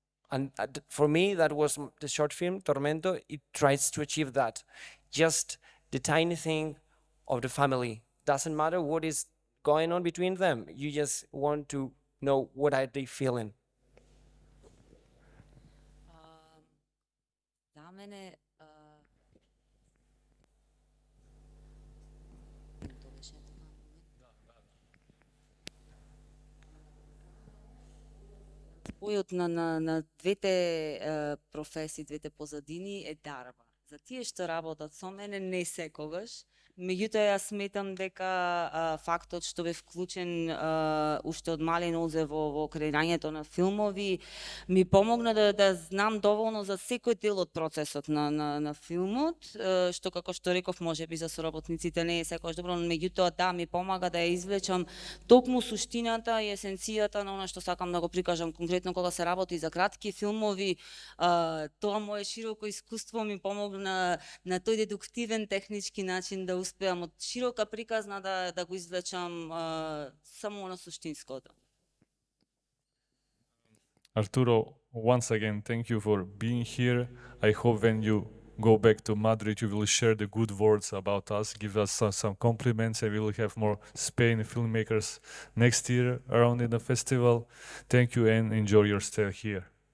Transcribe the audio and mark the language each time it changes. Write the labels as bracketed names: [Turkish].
[English] And for me, that was the short film, Tormento. It tries to achieve that. Just the tiny thing of the family. Doesn't matter what is going on between them. You just want to know what are they feeling. [Macedonian] За мене спојот на двете професии, двете позадини е дарба. За тие што работат со мене, не секогаш. Меѓутоа, јас сметам дека фактот што бев вклучен уште од мали нозе во креирањето на филмови ми помогна да знам доволно за секој дел од процесот на филмот, што, како што реков, можеби за соработниците не е секогаш добро, но меѓутоа да, ми помага да ја извлечам токму суштината и есенцијата на она што сакам да го прикажам. Конкретно кога се работи за кратки филмови, тоа мое широко искуство ми помогна на тој дедуктивен технички начин да успеам од широка приказна да го извлечам само на суштинското. [English] Arturo, once again, thank you for being here. I hope when you go back to Madrid, you will share the good words about us, give us some compliments, and we will have more Spain filmmakers next year around in the festival. Thank you and enjoy your stay here.